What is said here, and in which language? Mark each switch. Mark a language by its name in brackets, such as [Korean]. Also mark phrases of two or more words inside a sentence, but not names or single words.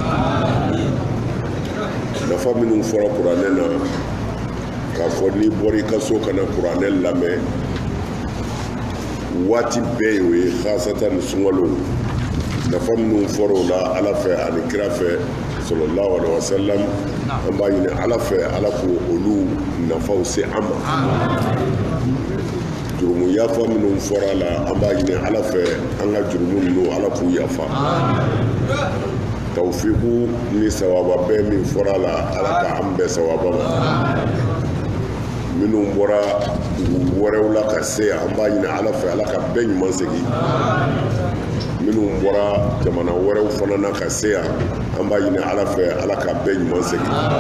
[Bambara] nafa minnu fɔra kuranɛ na k'a fɔ n'i bɔra i ka so ka na kuranɛ lamɛn waati bɛɛ y'o ye khasatan sunkalo nafa minnu fɔra o la ala fɛ ani kira fɛ [Arabic] صلى الله عليه وسلم [Bambara] an b'a ɲini ala fɛ ala k'o olu nafaw se an ma jurumu yafa minnu fɔra a la an b'a ɲini ala fɛ an ka jurumu ninnu ala k'u yafa tawfiku ni sawaba bɛɛ min fɔra la ala ka an bɛɛ sawaba ma minnu bɔra dugu wɛrɛw la ka se an b'a ɲini ala fɛ ala ka bɛɛ ɲuman segin minnu bɔra jamana wɛrɛw fana na ka se yan an b'a ɲini ala fɛ ala ka bɛɛ ɲuman segin